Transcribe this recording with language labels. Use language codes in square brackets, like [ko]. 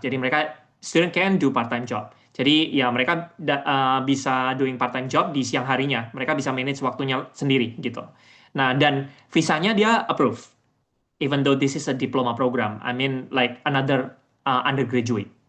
[id] Jadi mereka [en] student can do part time job. [id] Jadi ya mereka bisa [en] doing part time job [id] di siang harinya. Mereka bisa manage waktunya sendiri gitu. Nah, dan visanya dia approve [en] even though this is a diploma program. I mean like another undergraduate.